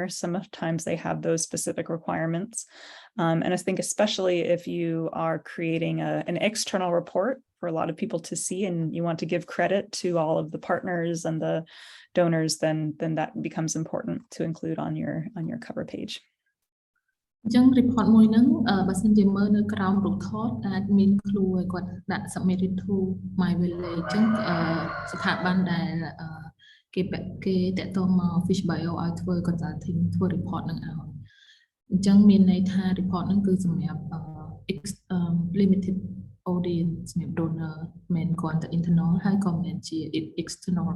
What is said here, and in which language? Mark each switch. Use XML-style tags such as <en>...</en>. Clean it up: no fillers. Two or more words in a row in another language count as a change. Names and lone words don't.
<en>Sometimes they have those specific requirements. And I think especially if you are creating an external report for a lot of people to see and you want to give credit to all of the partners and the donors, then that becomes important to include on your cover page.</en> <km>អញ្ចឹង report មួយហ្នឹងបើសិនជាមើលនៅក្រោមរូបថតអាចមាន clue ឲ្យគាត់ដាក់</km> <en>submitted to My Village</en> <km>អញ្ចឹងស្ថាប័នដែលគេតាក់ទងមក FISHBIO ឲ្យធ្វើ consulting ធ្វើ report ហ្នឹងឲ្យអញ្ចឹងមានន័យថា report ហ្នឹងគឺសម្រាប់</km> <en>limited audience</en> <km>សម្រាប់ donor មិនគ្រាន់តែ internal ហើយក៏មិនជា external</km>